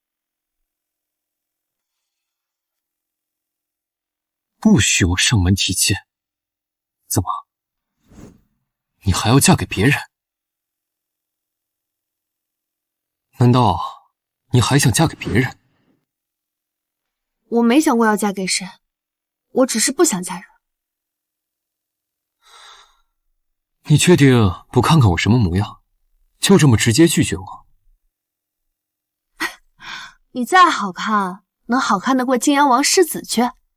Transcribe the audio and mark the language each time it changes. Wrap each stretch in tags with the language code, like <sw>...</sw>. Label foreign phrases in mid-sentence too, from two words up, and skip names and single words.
<zh>不許我上門提親？怎麼？你還要嫁給別人？難道你還想嫁給別人？我沒想過要嫁給誰，我只是不想嫁人。你確定不看看我什麼模樣，就這麼直接拒絕我？你再好看，能好看得過泾阳王世子去？</zh>